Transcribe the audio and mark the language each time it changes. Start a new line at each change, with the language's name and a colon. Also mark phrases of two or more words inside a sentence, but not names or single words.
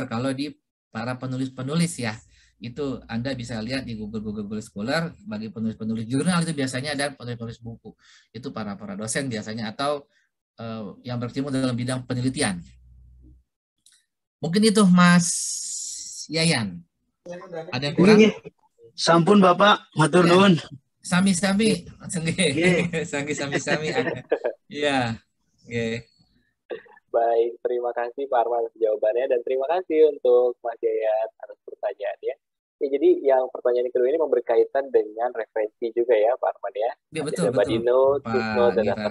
Indonesian: Kalau di para penulis-penulis ya, itu Anda bisa lihat di Google Scholar. Bagi penulis-penulis jurnal itu biasanya ada penulis-penulis buku, itu para dosen biasanya, atau yang berkecimpung dalam bidang penelitian. Mungkin itu Mas Yayan. Ada yang kurang?
Javanese: Sampun Bapak, matur nuwun. Sami-sami, sami-sami.
Indonesian: Iya, oke. Baik, terima kasih Pak Arman jawabannya, dan terima kasih untuk Mas Yayat atas pertanyaannya. Ya, jadi yang pertanyaan kedua ini berkaitan dengan referensi juga ya Pak Arman ya. Ya betul,
English: body note, footnote,
Indonesian: dan daftar